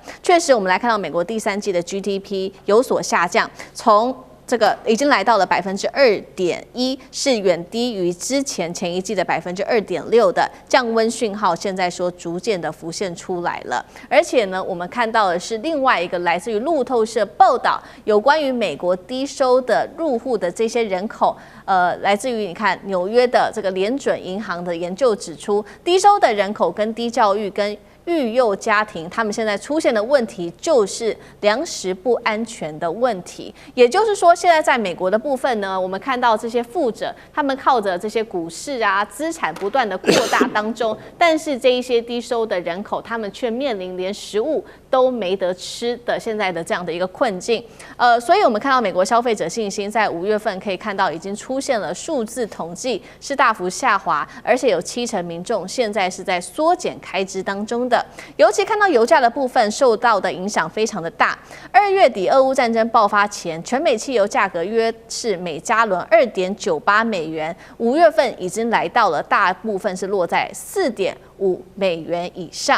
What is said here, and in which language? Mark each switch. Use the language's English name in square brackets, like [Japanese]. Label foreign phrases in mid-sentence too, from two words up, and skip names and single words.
[Chinese] 確實，我們來看到美國第3季的 GDP 有所下降，從這個已經來到了2.1%，是遠低於前一季的2.6%的降溫訊號。現在說逐漸的浮現出來了，而且呢，我們看到的是另外一個來自於路透社報道，有關於美國低收的入戶的這些人口。來自於你看紐約的這個聯準銀行的研究指出，低收的人口跟低教育跟育幼家庭，他們現在出現的問題就是糧食不安全的問題。也就是說，現在在美國的部分呢，我們看到這些富者，他們靠着这些股市啊資產不斷的擴大當中，但是這一些低收的人口，他們卻面臨連食物都沒得吃的現在的這樣的一個困境。所以我們看到美國消費者信心在5月份可以看到已經出現了數字統計是大幅下滑，而且有70%民眾現在是在縮減開支當中的。尤其看到油價的部分受到的影響非常的大。2月底俄烏戰爭爆發前，全美汽油價格約是每加侖2.98美元，5月份已經來到了大部分是落在4.5美元以上。